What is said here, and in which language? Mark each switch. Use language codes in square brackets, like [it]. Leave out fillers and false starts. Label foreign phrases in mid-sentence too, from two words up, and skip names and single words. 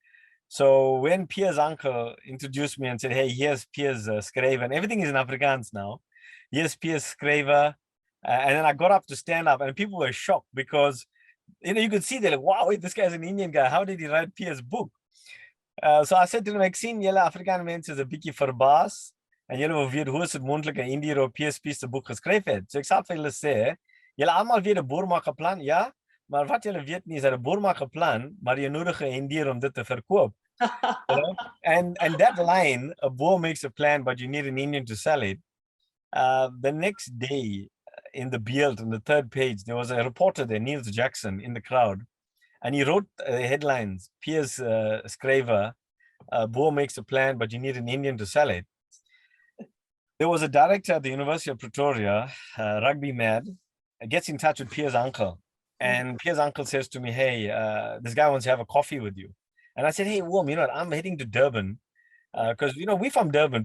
[en] So when Pierre's uncle introduced me and said, hey, here's Pierre's skrywer, and everything is in Afrikaans now. Here's Pierre's skrywer. And then I got up to stand up, and people were shocked because, you could see, they're like, wow, wait, this guy's an Indian guy. How did he write Pierre's book? So I said to them, [af] ek sien julle Afrikaanse mense is 'n bietjie verbaas en julle wil weet hoe is dit moontlik 'n Indo-Europees se boek geskryf het. So ek sê vir julle sê, julle almal weet 'n boer maak 'n plan, ja, maar wat julle weet nie is dat 'n boer maak 'n plan, maar jy nodig 'n indier om dit te verkoop. [en] You know? And that line, a boer makes a plan, but you need an Indian to sell it. The next day in the Beeld, on the third page, there was a reporter there, Niels Jackson, in the crowd. And he wrote headlines, Pierre's skrywer, boer makes a plan, but you need an Indian to sell it. There was a director at the University of Pretoria, rugby mad, gets in touch with Pierre's uncle. And Pierre's uncle says to me, hey, this guy wants to have a coffee with you. And I said, hey, Wilm, you know what, I'm heading to Durban because, we're from Durban.